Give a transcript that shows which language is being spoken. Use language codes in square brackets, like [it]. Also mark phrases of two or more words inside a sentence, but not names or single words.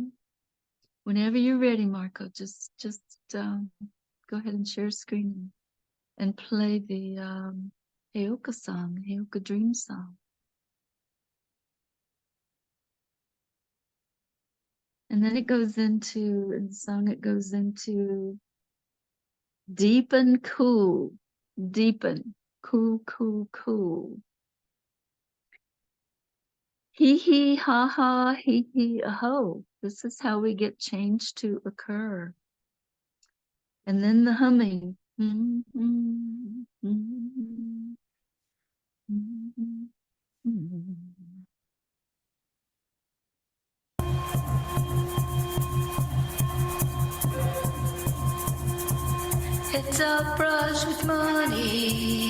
[en] Whenever you're ready, Marco, just go ahead and share screen and play the Heyoka song, Heyoka dream song. And then it goes into, in the song, it goes into deepen, cool, deepen, cool, cool, cool. Hee hee ha ha, hee hee aho. This is how we get change to occur. And then the humming. It's a brush with money.